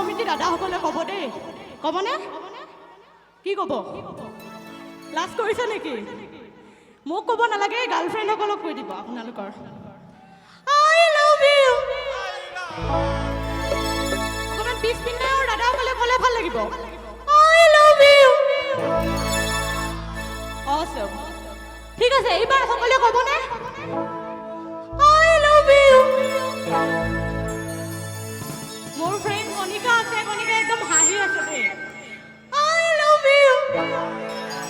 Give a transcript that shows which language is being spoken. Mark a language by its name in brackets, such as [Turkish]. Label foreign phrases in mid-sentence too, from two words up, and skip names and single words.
[Assamese] দাদাসকলে ক'ব দেই ক'বনে কি ক'ব লাজ কৰিছে নেকি মোক ক'ব নালাগে গাৰ্লফ্ৰেণ্ডসকলক কৈ দিব আপোনালোকৰ [English] I love you [Assamese] অকণমান পিছ পিনে আৰু দাদাসকলে ক'লে ভাল লাগিব [English] I love you [Assamese] Awesome ঠিক আছে এইবাৰ সকলোৱে ক'বনে [English] I love you [Assamese] মোৰ ফ্ৰেণ্ড কণিকা আছে কণিকা একদম হাঁহি আছে দেই [English] I love you